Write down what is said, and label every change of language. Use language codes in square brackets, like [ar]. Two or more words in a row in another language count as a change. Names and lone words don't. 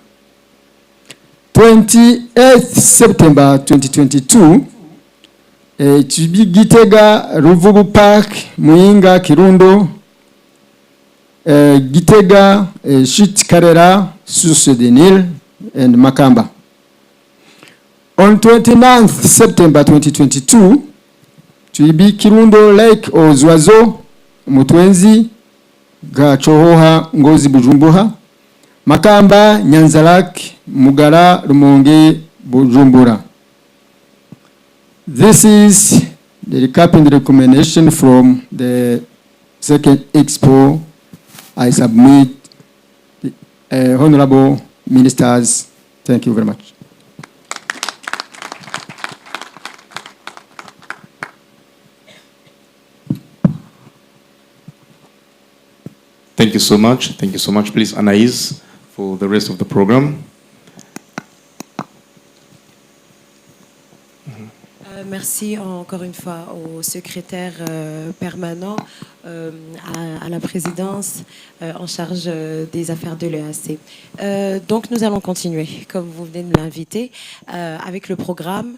[en] 28th September 2022, Chibi Gitega, Ruvubu Park, Muinga, Kirundo, Gitega, Shit Karera, Source de Nil, and Makamba. On 29th September 2022, Chibi Kirundo Lake Ozwazo, Mutwenzi, Gachohoha, Ngozi Bujumbuha, Makamba, Nyanzalak, Mugara, Rumonge, Bujumbura. This is the recapping recommendation from the second Expo. I submit, Honorable Ministers. Thank you very much. Thank you so much. Thank you so much. Please, Anaïs, for the rest of the program. [fr] Merci encore une fois au secrétaire permanent, à la présidence en charge des affaires de l'EAC. Donc nous allons continuer, comme vous venez de l'inviter, avec le programme.